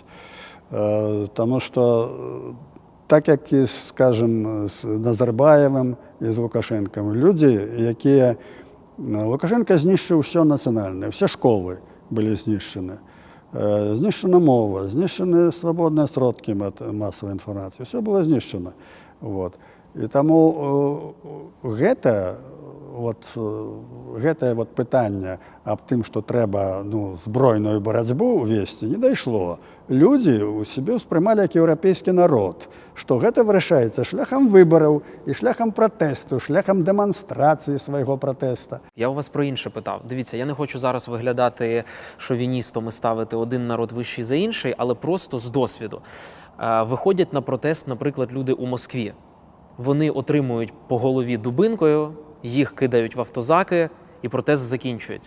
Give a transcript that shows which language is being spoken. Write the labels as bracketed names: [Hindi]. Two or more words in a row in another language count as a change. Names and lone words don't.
[Ukrainian] Тому що так як і, скажем, з Назарбаєвим і з Лукашенком, люди, які... Лукашенко знищив все національне, всі школи були знищені. Знищена мова, знищені свободні сродки масової інформації, все було знищено. Вот. [Belarusian] І тому гэтае пытанне аб тым, што трэба збройную барацьбу весці, не дайшло. Людзі ў сябе ўспрымалі як еўрапейскі народ, што гэта вырашаецца шляхам выбараў і шляхам пратэсту, шляхам дэманстрацыі свайго пратэста. [Ukrainian] Я у вас про інше питав. Дивіться, я не хочу зараз виглядати шовіністом і ставити один народ вищий за інший, але просто з досвіду. Виходять на протест, наприклад, люди у Москві. вони отримують по голові дубинкою, їх кидають в автозаки, і протест закінчується.